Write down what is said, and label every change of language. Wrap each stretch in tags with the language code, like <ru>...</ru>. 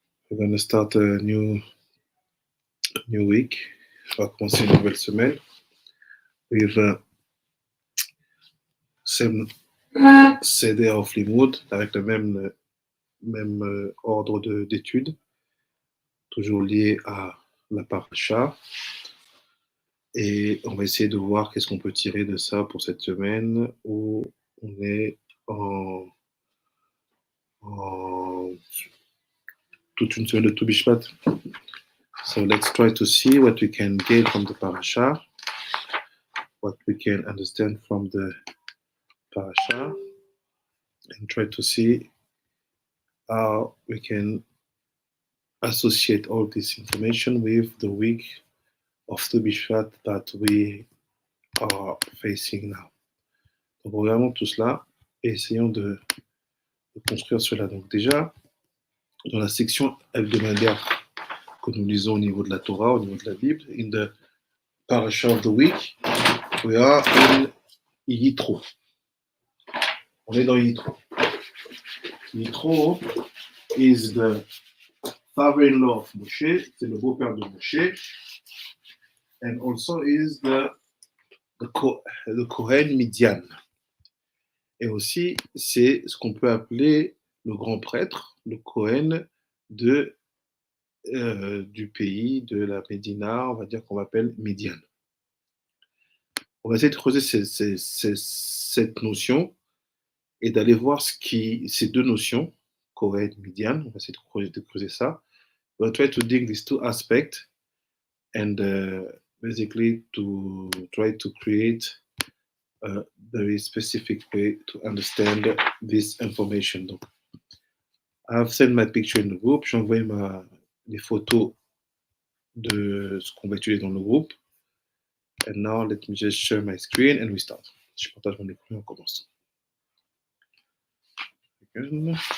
<en>We're going to start a new week.</en> <fr>On va commencer une nouvelle semaine.</fr> <en>With same Seder of Limud,</en> <fr>avec le même ordre d'études, toujours lié à la Parashat. Et on va essayer de voir qu'est-ce qu'on peut tirer de ça pour cette semaine où on est en toute une semaine de Toubishvat.</fr> <en>So let's try to see what we can get from the Parasha, what we can understand from the Parasha, and try to see how we can associate all this information with the week of Toubishvat that we are facing now.</en> <fr>Donc regardons tout cela et essayons de construire cela. Donc déjà, dans la section hebdomadaire que nous lisons au niveau de la Torah, au niveau de la Bible,</fr> <en>in the Parasha of the Week, we are in Yitro.</en> <fr>On est dans Yitro.</fr> <en>Yitro is the father-in-law of Moshe,</en> <fr>c'est le beau-père de Moshe,</fr> <en>and also is the Kohen Midian.</en> <fr>Et aussi, c'est ce qu'on peut appeler le grand prêtre, le Kohen du pays de la Médina, on va dire qu'on appelle Midian. On va essayer de creuser cette notion et d'aller voir ces deux notions, Kohen, Midian, on va essayer de creuser ça.</fr> <en>We'll try to dig these two aspects and basically to try to create a very specific way to understand this information. Donc, I've sent my picture in the group.</en> <fr>J'ai envoyé les photos de ce qu'on va étudier dans le groupe.</fr> <en>And now, let me just share my screen and we start.</en> <fr>Je partage mon écran et on commence.</fr> <en>Again.</en>